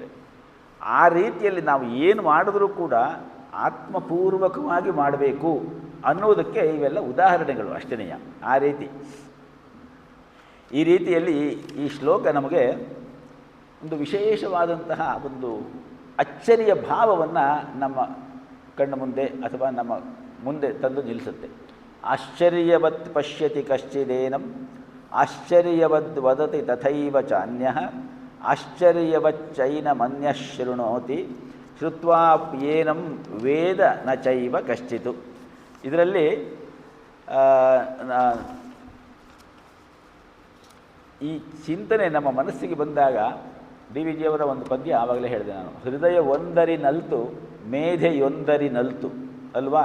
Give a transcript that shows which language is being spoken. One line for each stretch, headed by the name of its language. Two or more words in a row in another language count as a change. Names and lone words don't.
Kannada: ಆ ರೀತಿಯಲ್ಲಿ ನಾವು ಏನು ಮಾಡಿದ್ರೂ ಕೂಡ ಆತ್ಮಪೂರ್ವಕವಾಗಿ ಮಾಡಬೇಕು ಅನ್ನೋದಕ್ಕೆ ಇವೆಲ್ಲ ಉದಾಹರಣೆಗಳು ಅಷ್ಟೇನೆಯ. ಆ ರೀತಿ ಈ ರೀತಿಯಲ್ಲಿ ಈ ಶ್ಲೋಕ ನಮಗೆ ಒಂದು ವಿಶೇಷವಾದಂತಹ ಒಂದು ಅಚ್ಚರಿಯ ಭಾವವನ್ನು ನಮ್ಮ ಕಣ್ಣ ಮುಂದೆ ಅಥವಾ ನಮ್ಮ ಮುಂದೆ ತಂದು ನಿಲ್ಲಿಸುತ್ತೆ.
Sanskrit: ಆಶ್ಚರ್ಯವತ್ ಪಶ್ಯತಿ ಕಶ್ಚಿದೇನಂ ಆಶ್ಚರ್ಯವದ್ ವದತಿ ತಥೈವ ಚಾನ್ಯಃ ಆಶ್ಚರ್ಯವಚ್ಚೈನಮನ್ಯಃ ಶೃಣೋತಿ ಶ್ರುತ್ವಾಪ್ಯೇನಂ ವೇದ ನ ಚೈವ ಕಶ್ಚಿತು.
Kannada: ಇದರಲ್ಲಿ ಈ ಚಿಂತನೆ ನಮ್ಮ ಮನಸ್ಸಿಗೆ ಬಂದಾಗ ಡಿ ವಿ ಜಿಯವರ ಒಂದು ಪದ್ಯ ಆವಾಗಲೇ ಹೇಳಿದೆ ನಾನು, ಹೃದಯವೊಂದರಿನಲ್ತು ಮೇಧೆಯೊಂದರಿನಲ್ತು ಅಲ್ವಾ?